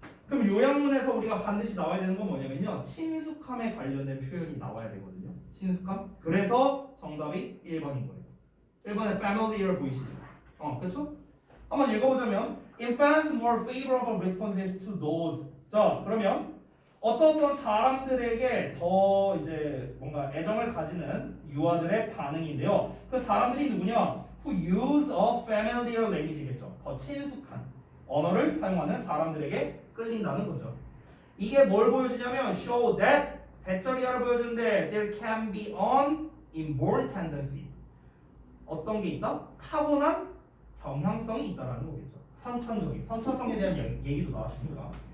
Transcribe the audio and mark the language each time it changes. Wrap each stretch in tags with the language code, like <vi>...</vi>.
<ko>그럼 요약문에서 우리가 반드시 나와야 되는 건 뭐냐면요, 친숙함에 관련된 표현이 나와야 되거든요. 친숙함. 그래서 정답이 1번인 거예요. 1번에 familiar 보이시죠? 그렇죠? 한번 읽어보자면</ko> <en>infants more favorable responses to those.</en> <ko>자, 그러면 어떤 사람들에게 더 이제 뭔가 애정을 가지는 유아들의 반응인데요. 그 사람들이 누구냐?</ko> <en>Who use a familiar language겠죠.</en> <ko>더 친숙한 언어를 사용하는 사람들에게 끌린다는 거죠. 이게 뭘 보여주냐면</ko> <en>show that</en> <ko>대절이야를 보여주는데</ko> <en>there can be an inborn tendency.</en> <ko>어떤 게 있다? 타고난 경향성이 있다라는 거겠죠. 선천성에 대한 얘기도 나왔으니까.</ko>